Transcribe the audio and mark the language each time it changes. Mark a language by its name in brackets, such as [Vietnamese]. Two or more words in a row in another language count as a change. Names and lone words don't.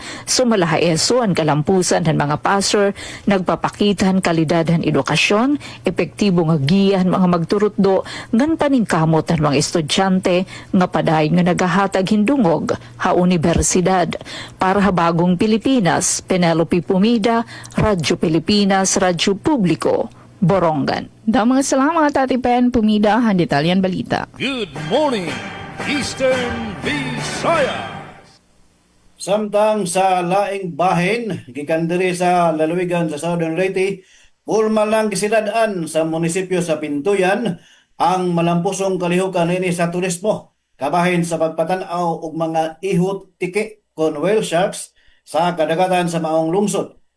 [Waray] Sumalaha ESO ang kalampusan han mga passer nagpapakitan kalidad han edukasyon, epektibo nga giyan mga magturutdo ngan paningkamot han mga estudyante nga padayon nga nagahatag hindungog ha universidad. Para ha bagong Pilipinas, Penelope Pumida, Radyo Pilipinas, Radyo Publiko, Borongan. Mga salamat Ate Pen Pumida, han detalyan balita. [English] Good morning, Eastern Visayas. [Cebuano] Samtang sa laing bahin, gikan diri sa lalawigan sa Southern Leyte, formal lang gisidad-an sa munisipyo sa Pintuyan ang malampusong kalihukan nini sa turismo, kabahin sa pagpatanaw og mga ihot tiki kon [English] whale sharks [Cebuano] sa kadagatan sa maong lungsod.